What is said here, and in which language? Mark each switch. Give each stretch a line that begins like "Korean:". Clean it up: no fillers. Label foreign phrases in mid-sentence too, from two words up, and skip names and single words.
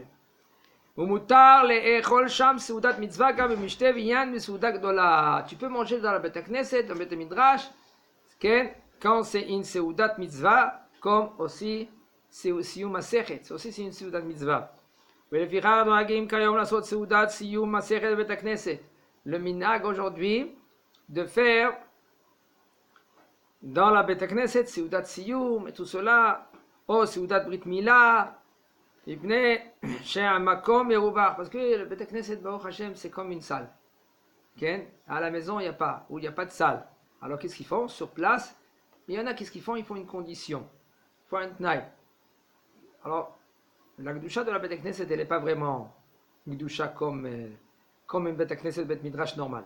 French: Tu peux manger dans la
Hebrew: בית כנסת,
French: dans le
Hebrew: בית מדרש,
French: quand c'est une
Hebrew: סעודת מצוה,
French: comme aussi
Hebrew: סיום מסכת,
French: c'est aussi une
Hebrew: סעודת מצוה.
French: Le minhag aujourd'hui de faire dans la
Hebrew: בית כנסת סעודת סיום
French: et tout cela, ou
Hebrew: סעודת ברית מילה.
French: Chez un makom et parce que le
Hebrew: בית כנסת ברוך השם
French: c'est comme une salle. À la maison il n'y a pas, ou il n'y a pas de salle. Alors qu'est-ce qu'ils font sur place? Il y en a qu'est-ce qu'ils font? Ils font une condition, ils font un tnaï. Alors la gdusha de la
Hebrew: בית כנסת
French: elle n'est pas vraiment une gdusha comme une
Hebrew: בית כנסת בית מדרש
French: normal.